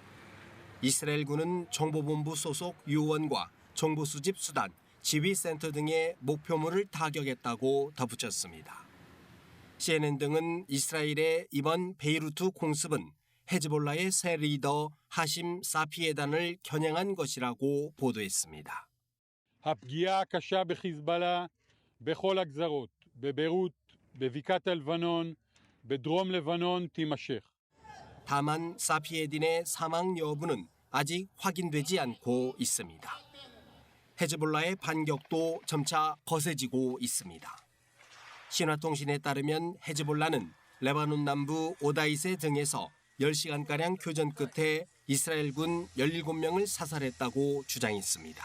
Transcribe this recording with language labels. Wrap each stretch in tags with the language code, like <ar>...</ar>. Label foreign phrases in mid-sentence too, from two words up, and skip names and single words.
<ko>이스라엘군은 정보본부 소속 요원과 정보 수집 수단, 지휘센터 등의 목표물을 타격했다고 덧붙였습니다. CNN 등은 이스라엘의 이번 베이루트 공습은 헤즈볼라의 새 리더 하심 사피에단을 겨냥한 것이라고 보도했습니다.</ko> <he>הפגיעה הקשה בחיזבאללה בכל הגזרות, בביירות, בבקעת הלבנון, בדרום לבנון תימשך.</he> <ko>다만 사피에딘의 사망 여부는 아직 확인되지 않고 있습니다. 헤즈볼라의 반격도 점차 거세지고 있습니다. 신화통신에 따르면 헤즈볼라는 레바논 남부 오다이세 등에서 10시간가량 교전 끝에 이스라엘군 17명을 사살했다고 주장했습니다.</ko>